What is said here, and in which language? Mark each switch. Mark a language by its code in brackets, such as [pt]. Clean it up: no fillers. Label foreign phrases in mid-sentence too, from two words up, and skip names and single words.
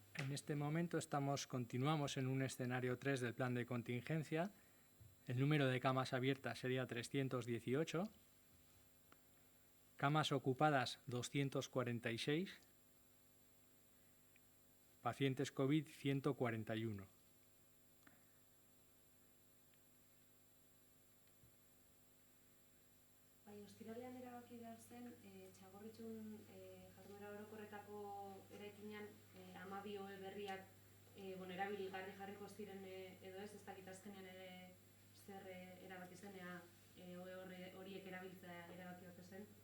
[es] En este momento continuamos en un escenario 3 del plan de contingencia. El número de camas abiertas sería 318. camas ocupadas 246, pacientes COVID 141. [eu] Bai, ostiralean erabaki behar zen, Txagorritxun jarduera orokorretako eraikinean 12 ohe berriak erabilgarri jarriko ziren edo ez dakit azkenean ere zer erabaki zen, ohe horiek erabiltzea erabaki ote zen.